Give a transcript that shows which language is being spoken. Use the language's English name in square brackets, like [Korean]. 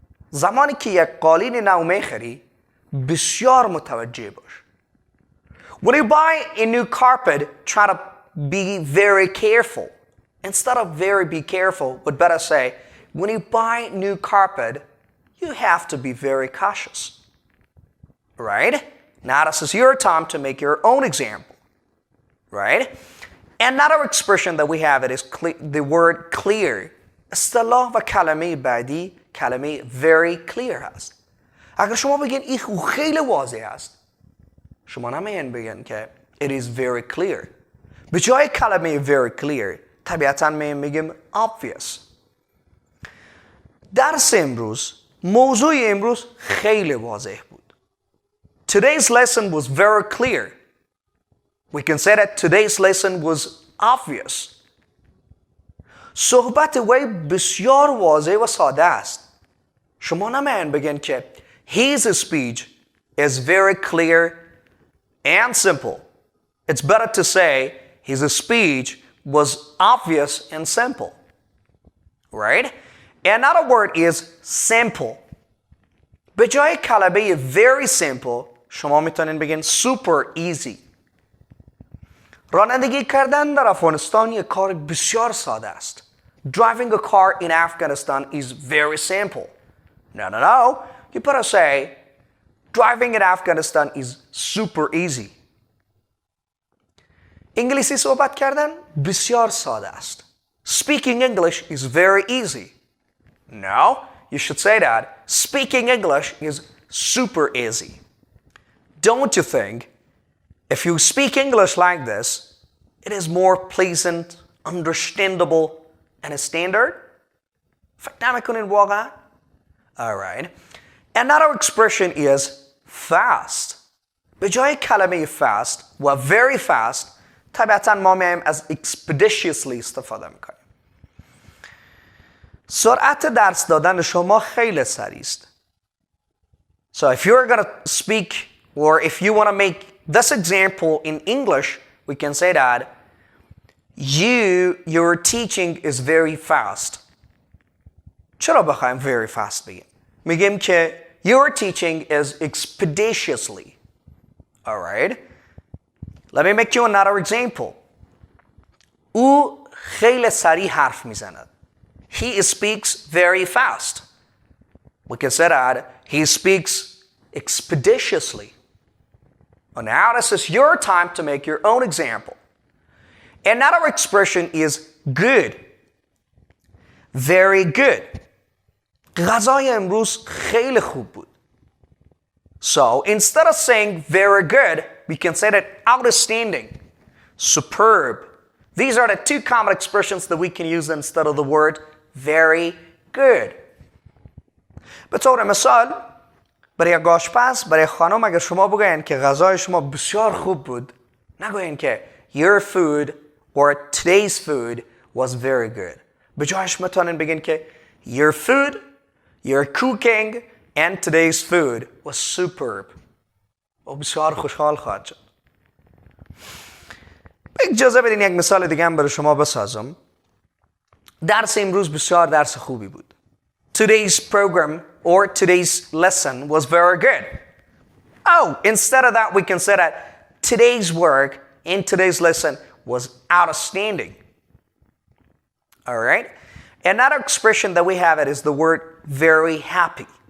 [Persian] زمانی که یک قالین نو میخری بسیار متوجه باش. [English] When you buy a new carpet, try to be very careful. Instead of very be careful, we'd better say, when you buy new carpet, you have to be very cautious. Right? Now this is your time to make your own example. Right? Another expression that we have it is the word clear. [Persian] اصطلاح و کلمه بعدی کلمه very clear هست. اگر شما بگین این خیلی واضح است، شما نمیگن بگن که [English] it is very clear. [Persian] به جای کلمه very clear طبیعتاً میگیم obvious. درس امروز موضوع امروز خیلی واضح بود. [English] Today's lesson was very clear. We can say that today's lesson was obvious. [Persian] صحبت وی بسیار واضح و ساده است. شما نمیان بگن که [English] his speech is very clear and simple. It's better to say his speech was obvious and simple. Right? Another word is simple. [Persian] به جای کلمه very simple شما میتونین بگین super easy. رانندگی کردن در افغانستان یک کار بسیار ساده است. [English] Driving a car in Afghanistan is very simple. No. You better say driving in Afghanistan is super easy. [Persian] انگلیسی صحبت کردن بسیار ساده است. [English] Speaking English is very easy. No, you should say that speaking English is super easy. Don't you think if you speak English like this, it is more pleasant, understandable, and a standard? [Persian] فکر نمیکنین واقعا؟ [English] Alright. Another expression is fast. [Persian] به جای کلمه fast و very fast طبیعتاً ما میایم از expeditiously استفاده میکنیم. سرعت درس دادن شما خیلی سریع است. [English] So if you're going to speak or if you want to make this example in English, we can say that your teaching is very fast. [Persian] چرا بخوایم very fast بگیم؟ میگیم که [English] your teaching is expeditiously. Alright? Let me make you another example. [Persian] او خیلی سریع حرف میزند. [English] He speaks very fast. We can say that he speaks expeditiously. Well, now this is your time to make your own example. Another expression is good. Very good. [Persian] غذای امروز خیلی خوب بود. [English] So instead of saying very good, we can say that outstanding, superb. These are the two common expressions that we can use instead of the word very good. [Persian] به طور مثال برای یک آشپز برای خانم اگر شما بگوین که غذای شما بسیار خوب بود، نگوین که [English] your food or today's food was very good. [Persian] به جایش میتونین بگین که your food, [English] Your cooking and today's food was superb. [Persian] و بسیار خوشحال خواهد شد. اجازه بدین یک مثال دیگه هم برای شما بسازم. درس امروز بسیار درس خوبی بود. [English] Today's program or today's lesson was very good. Oh, instead of that we can say that today's work in today's lesson was outstanding. All right? Another expression that we have it is the word very happy.